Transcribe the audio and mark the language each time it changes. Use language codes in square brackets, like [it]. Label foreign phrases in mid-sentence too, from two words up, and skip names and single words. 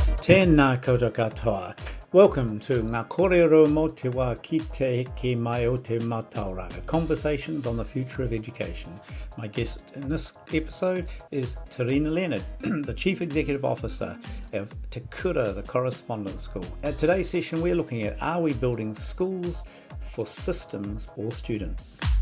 [mi] Tēnā koutou katoa. [en] Welcome to Ngā Kōrero Mō Te Wā Ki Te Heke Mai o Te Mātauranga, Conversations on the Future of Education. My guest in this episode is Te Rina Leonard, the Chief Executive Officer of Te Kura, the Correspondence School. At today's session, we're looking at, are we building schools for systems or students?